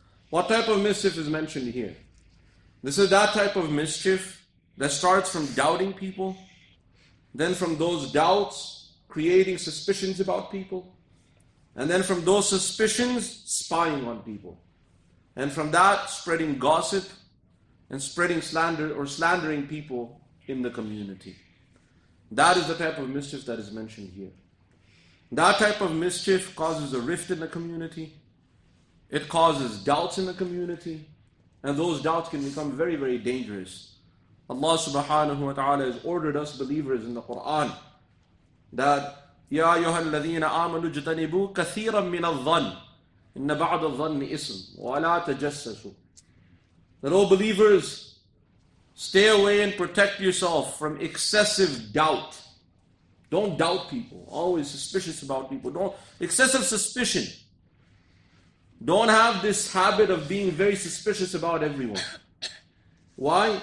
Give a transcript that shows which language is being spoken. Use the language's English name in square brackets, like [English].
[English] What type of mischief is mentioned here? This is that type of mischief that starts from doubting people, then from those doubts creating suspicions about people, and then from those suspicions spying on people, and from that spreading gossip and spreading slander or slandering people in the community. That is the type of mischief that is mentioned here. That type of mischief causes a rift in the community. It causes doubts in the community. And those doubts can become very, very dangerous. Allah subhanahu wa ta'ala has ordered us believers in the Quran that [Arabic] يَا أَيُّهَا الَّذِينَ آمَنُوا اجْتَنِبُوا كَثِيرًا مِنَ الظَّنِّ إِنَّ بَعْضَ الظَّنِّ إِثْمٌ وَلَا تَجَسَّسُوا. [English] That all believers, stay away and protect yourself from excessive doubt. Don't doubt people. Always suspicious about people. Excessive suspicion. Don't have this habit of being very suspicious about everyone. Why?